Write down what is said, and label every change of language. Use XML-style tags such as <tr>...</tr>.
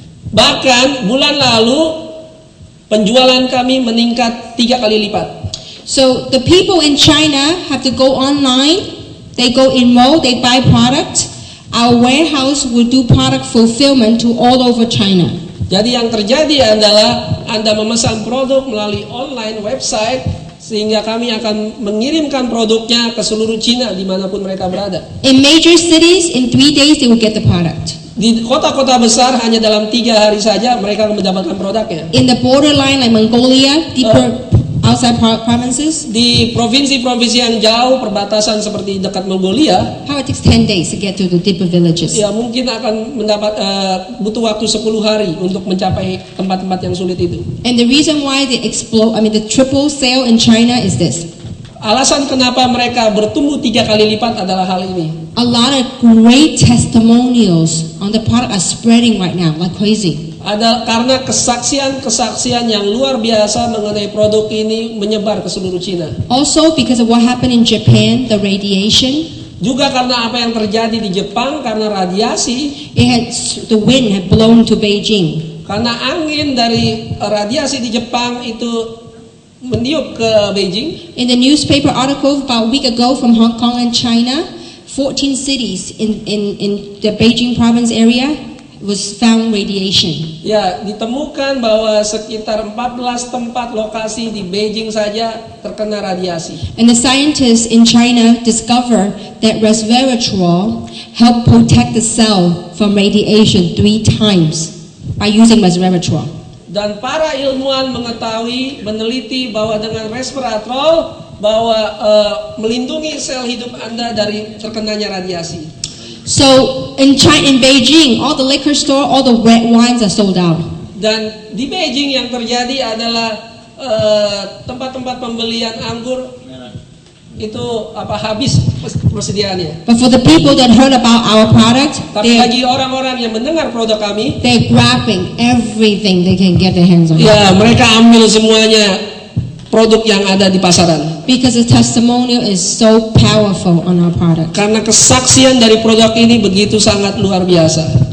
<id>Bahkan bulan lalu penjualan kami meningkat 3 kali lipat.</id> <en>So the people in China have to go online, they go enroll, they buy product. Our warehouse will do product fulfillment to all over China.</en> <id>Jadi yang terjadi adalah Anda memesan produk melalui online website sehingga kami akan mengirimkan produknya ke seluruh Cina dimanapun mereka berada.</id> <en>In major cities, in 3 days they will get the product.</en> <id>Di kota-kota besar hanya dalam 3 hari saja mereka akan mendapatkan produknya.</id> <en>In the borderline like Mongolia, deeper outside provinces,</en> <id>Di provinsi-provinsi yang jauh perbatasan seperti dekat Mongolia,</id> <en>how it takes 10 days to get to the deeper villages.</en> <id>ya mungkin akan butuh waktu 10 hari untuk mencapai tempat-tempat yang sulit itu.</id> <en>And the reason why they the triple sale in China is this.</en> <id>Alasan kenapa mereka bertumbuh 3 kali lipat adalah hal ini.</id> <en>A lot of great testimonials on the product are spreading right now like crazy.</en> <id>Ada karena kesaksian-kesaksian yang luar biasa mengenai produk ini menyebar ke seluruh Cina.</id> <en>Also because of what happened in Japan, the radiation,</en> <id>Juga karena apa yang terjadi di Jepang karena radiasi,</id> <en>the wind had blown to Beijing.</en> <id>karena angin dari radiasi di Jepang itu meniup ke Beijing.</id> <en>In the newspaper article about a week ago from Hong Kong and China, 14 cities in the Beijing province area was found radiation.</en> <id>Ya, ditemukan bahwa sekitar 14 tempat lokasi di Beijing saja terkena radiasi.</id> <en>And the scientists in China discover that resveratrol help protect the cell from radiation 3 times by using resveratrol.</en> <id>Dan para ilmuwan mengetahui, meneliti bahwa dengan resveratrol bahwa melindungi sel hidup Anda dari terkenanya radiasi.</id> <en>So in Beijing, all the liquor store, all the red wines are sold out.</en> <id>Dan di Beijing yang terjadi adalah tempat-tempat pembelian anggur itu habis persediaannya.</id> <en>But for the people that heard about our product,</en> <id>Tapi bagi orang-orang yang mendengar produk kami,</id> <en>they're grabbing everything they can get their hands on.</en> <id>ya mereka ambil semuanya produk yang ada di pasaran.</id> <en>Because the testimonial is so powerful on our product.</en> <id>Karena kesaksian dari produk ini begitu sangat luar biasa.</id>